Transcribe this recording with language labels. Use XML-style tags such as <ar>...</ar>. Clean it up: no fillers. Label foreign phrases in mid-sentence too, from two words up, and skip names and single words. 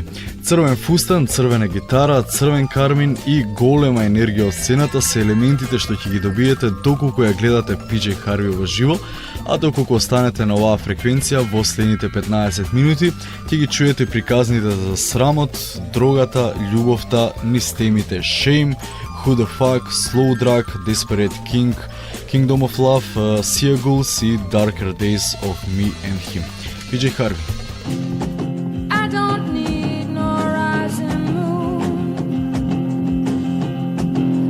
<mk>Црвен фустан, црвена гитара, црвен кармин и голема енергија од сцената се елементите што ќе ги добиете доколку ја гледате PJ Harvey во живо, а доколку останете на оваа фреквенција во следните 15 минути, ќе ги чуете приказните за срамот, дрогата, љубовта, низ темите Shame, Who the Fuck, Slow Drug, Desperate King, Kingdom of Love, Seagulls и Darker Days of Me and Him. PJ Harvey.</mk> <en>I don't need no rising moon.</en>